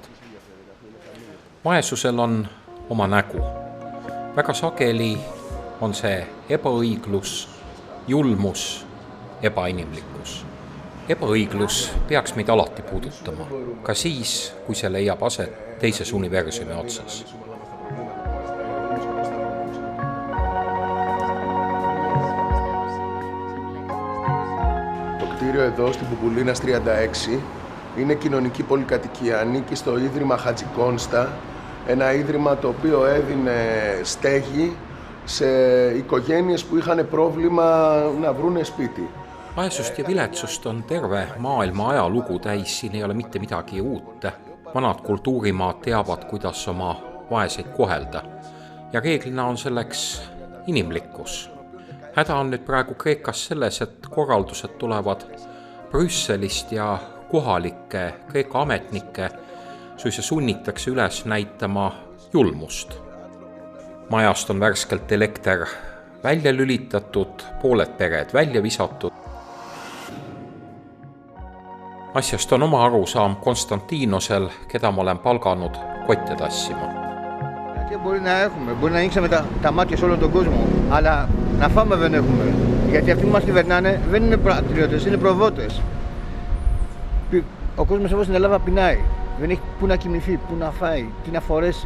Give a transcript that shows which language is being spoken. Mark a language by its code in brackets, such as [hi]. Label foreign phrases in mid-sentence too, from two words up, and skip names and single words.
[et] Vaesusel on oma nägu. Väga sageli on see ebaõiglus, julmus, ebainimlikkus. Ebaõiglus peaks meid alati puudutama, ka siis, kui see leiab aset teises universumi otsas. [el] Το κτίριο εδώ στην Πουπουλίνας 36 είναι κοινωνική πολυκατοικία, ανήκει στο Ίδρυμα Χατζικόνστα, ένα ίδρυμα το οποίο έδινε στέγη σε οικογένειες που είχαν πρόβλημα να βρούνε σπίτι. [et] Vaesust ja viletsust on terve maailma ajalugu täis, siin ei ole mitte midagi uut. Vanad kultuurimaad teavad, kuidas oma vaeseid kohelda. Ja reeglina on selleks inimlikkus. Häda on nüüd praegu Kreekas selles, et korraldused tulevad Brüsselist ja kohalikke Kreeka ametnikke suisa sunnitakse üles näitama julmust. Majast on värskelt elekter välja lülitatud, pooled pered välja visatud. Asjast on oma arusaam Konstantinosel, keda ma olen palganud kotte tassima. [el] Μπορεί να έχουμε, μπορεί να ανοίξαμε τα μάτια σε όλο τον κόσμο, αλλά να φάμε δεν έχουμε. Γιατί αυτοί που μας κυβερνάνε δεν είναι πατριώτες, είναι προδότες. Ο κόσμος εδώ στην Ελλάδα πεινάει. Δεν έχει πού να κοιμηθεί, πού να φάει, τι να φορέσει.